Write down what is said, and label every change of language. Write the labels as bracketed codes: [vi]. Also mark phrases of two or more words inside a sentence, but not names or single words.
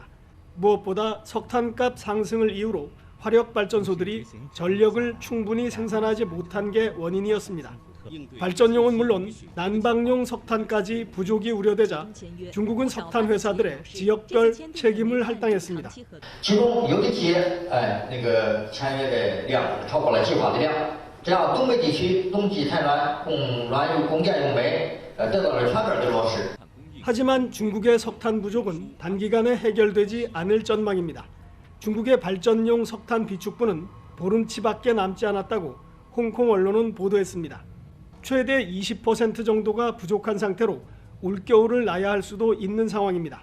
[ko] 무엇보다 석탄값 상승을 이유로 화력 발전소들이 전력을 충분히 생산하지 못한 게 원인이었습니다. 발전용은 물론 난방용 석탄까지 부족이 우려되자 중국은 석탄 회사들의 지역별 책임을 할당했습니다. [zh] 其中有的企业签约的量超过了计划的量，这样东北地区冬季太暖，供暖用供电用煤得到了全面的落实。 [ko] 하지만 중국의 석탄 부족은 단기간에 해결되지 않을 전망입니다. 중국의 발전용 석탄 비축분은 보름치밖에 남지 않았다고 홍콩 언론은 보도했습니다. 최대 20% 정도가 부족한 상태로 올겨울을 나야 할 수도 있는 상황입니다.